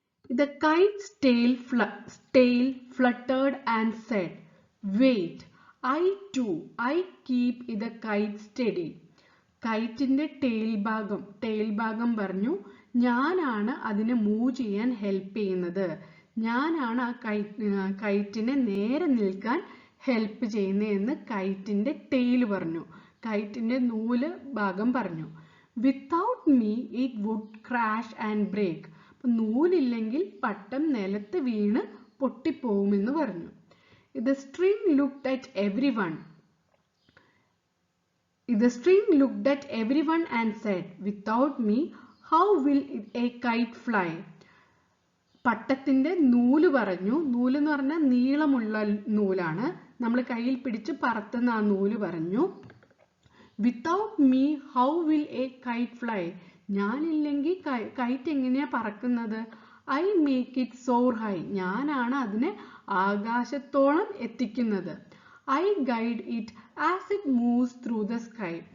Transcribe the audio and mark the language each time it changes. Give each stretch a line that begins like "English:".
English: The kite's tail fluttered and said, wait, I keep the kite steady.
Malayalam: കൈറ്റിന്റെ tail ഭാഗം പറഞ്ഞു, ഞാനാണ് അതിനെ move ചെയ്യാൻ ഹെൽപ്പ് ചെയ്യുന്നത്. ഞാനാണ് ആ കൈറ്റിനെ നേരെ നിൽക്കാൻ ഹെൽപ്പ് ചെയ്യുന്നതെന്ന് കൈറ്റിന്റെ ടെയിൽ പറഞ്ഞു. കൈറ്റിന്റെ ഭാഗം പറഞ്ഞു.
English: Without me it would crash and break.
Malayalam: നൂലില്ലെങ്കിൽ പട്ടം നിലത്ത് വീണ് പൊട്ടിപ്പോവുമെന്ന് പറഞ്ഞു.
English: The string looked at everyone. The string looked at everyone and said, "Without me, how will a kite fly?"
Malayalam: പട്ടത്തിന്റെ നൂല് പറഞ്ഞു. നൂല് എന്ന് പറഞ്ഞാൽ നീളമുള്ള നൂലാണ്. നമ്മൾ കയ്യിൽ പിടിച്ച് പറത്തുന്ന ആ നൂല് പറഞ്ഞു,
English: "Without me, how will a kite fly?"
Malayalam: ഞാനില്ലെങ്കിൽ KITE എങ്ങനെയാ പറക്കുന്നത്?
English: "I make it soar high."
Malayalam: ഞാനാണ് അതിനെ ആകാശത്തോളം എത്തിക്കുന്നത്.
English: "I guide it as it moves through the sky."